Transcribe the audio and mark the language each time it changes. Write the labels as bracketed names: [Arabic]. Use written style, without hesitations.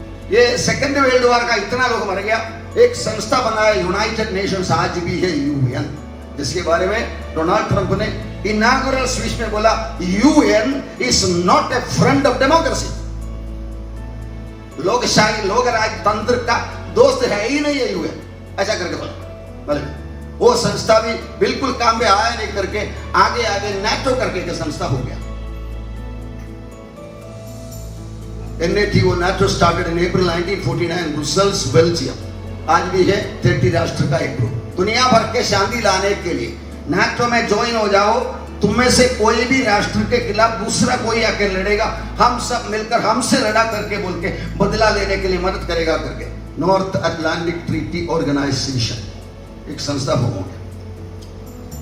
[Hindi] ये second world war का इतना लोग मर गया, एक संस्था बनाया यूनाइटेड नेशंस, आज भी है यूएन, जिसके बारे में डोनाल्ड ट्रंप ने इनॉग्रल स्पीच में बोला, [English] UN is not a friend of democracy. [Hindi] लोकशाही लोक राजतंत्र का दोस्त है ही नहीं है यूएन, ऐसा करके बोला। वो संस्था भी बिल्कुल काम में आया नहीं करके आगे नाटो करके संस्था हो गया। [English] NATO, NATO started in April 1949, Brussels, Belgium. [Hindi] आज भी है 30 राष्ट्र का एक ग्रुप। दुनिया भर के शांति लाने के लिए NATO में ज्वाइन हो जाओ। तुम में से कोई भी राष्ट्र के खिलाफ दूसरा कोई आके लड़ेगा, हम सब मिलकर हमसे लड़ा करके बोल के बदला लेने के लिए मदद करेगा करके नॉर्थ अटलांटिक ट्रीटी ऑर्गेनाइजेशन एक संस्था हो गया।